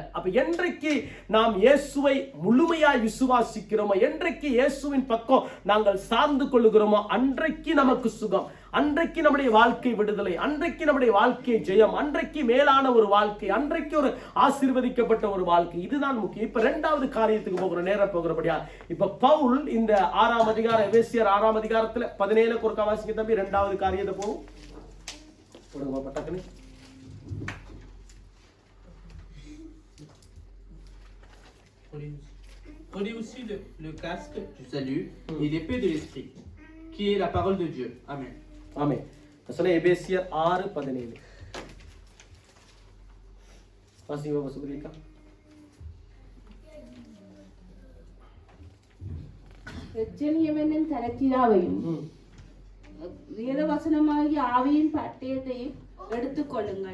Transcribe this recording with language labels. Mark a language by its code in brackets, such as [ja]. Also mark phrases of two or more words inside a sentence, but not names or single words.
[ta] அப்ப என்றைக்கு நாம் இயேசுவை முழுமையாய் விசுவாசிக்கிறோமோ, என்றைக்கு இயேசுவின் பக்கம் நாங்கள் சார்ந்து கொள்ளுகிறோமோ, அன்றைக்கு நமக்கு சுகம், அன்றைக்கு நம்முடைய வாழ்க்கை விடுதலை, அன்றைக்கு நம்முடைய வாழ்க்கை ஜெயம், அன்றைக்கு மேலான ஒரு வாழ்க்கை, அன்றைக்கு ஒரு ஆசீர்வதிக்கப்பட்ட ஒரு வாழ்க்கை. இதுதான் முக்கியம். இப்ப 2வது காரியத்துக்கு போகிற நேரம் போகிறபடியா, இப்ப பவுல் இந்த 6ஆம் அதிகாரம், எபேசியர் 6ஆம் அதிகாரத்துல 17 ஒரு வாசிங்க தம்பி. 2வது காரியத்தை போகும் [fr] Prenez aussi le casque du salut et l'épée de l'esprit, qui est la parole de Dieu. Amen. [ta] Amen. சொல்ல எபேசியர் 6:17 வாசிங்க வசுபதிக்கா. ரட்சணியமென்னும் தலச்சிராவையும் வேத வசனமாகிய ஆவியின் பட்டயத்தையும் எடுத்துக்கொள்ளுங்கள்.